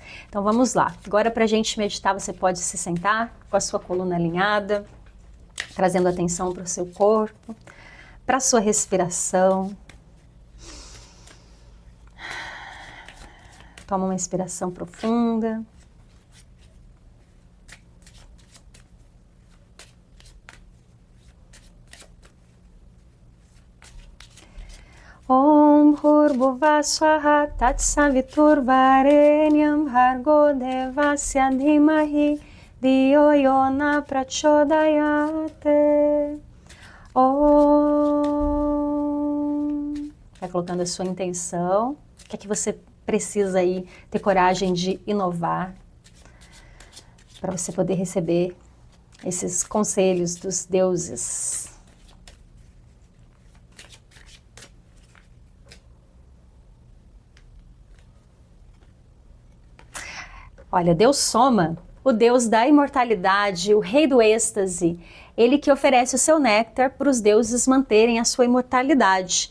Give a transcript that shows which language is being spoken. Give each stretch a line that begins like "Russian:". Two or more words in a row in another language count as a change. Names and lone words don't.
Portuguese: Então vamos lá, agora para a gente meditar, você pode se sentar com a sua coluna alinhada, trazendo atenção para o seu corpo, para a sua respiração. Toma uma inspiração profunda.
Sanskrit: Om Bhurvubhava Swaha Tatsaviturvarenyam Bhargo Devasya Dhimahi Dhiyo Yona Prachodayate. Om.
Portuguese: Vai colocando a sua intenção. O que é que você precisa aí ter coragem de inovar para você poder receber esses conselhos dos deuses. Olha, Deus Soma, o Deus da imortalidade, o rei do êxtase, ele que oferece o seu néctar para os deuses manterem a sua imortalidade.